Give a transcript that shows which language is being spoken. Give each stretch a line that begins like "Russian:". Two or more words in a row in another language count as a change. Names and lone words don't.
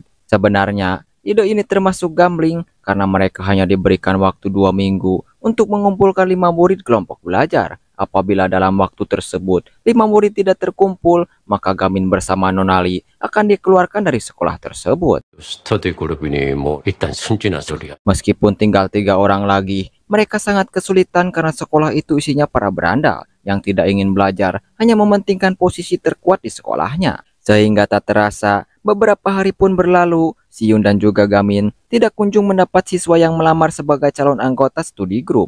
Indonesian: Sebenarnya, ide ini termasuk gambling karena mereka hanya diberikan waktu 2 minggu untuk mengumpulkan 5 murid kelompok belajar. Apabila dalam waktu tersebut 5 murid tidak terkumpul, maka Gamin bersama Nonali akan dikeluarkan dari sekolah tersebut.
Korean: 스터디 그룹이니 뭐 일단 순진한 소리야.
Indonesian: Meskipun tinggal 3 orang lagi, mereka sangat kesulitan karena sekolah itu isinya para berandal yang tidak ingin belajar, hanya mementingkan posisi terkuat di sekolahnya. Sehingga tak terasa, beberapa hari pun berlalu, Siun dan juga Gamin tidak kunjung mendapat siswa yang melamar sebagai calon anggota studi grup.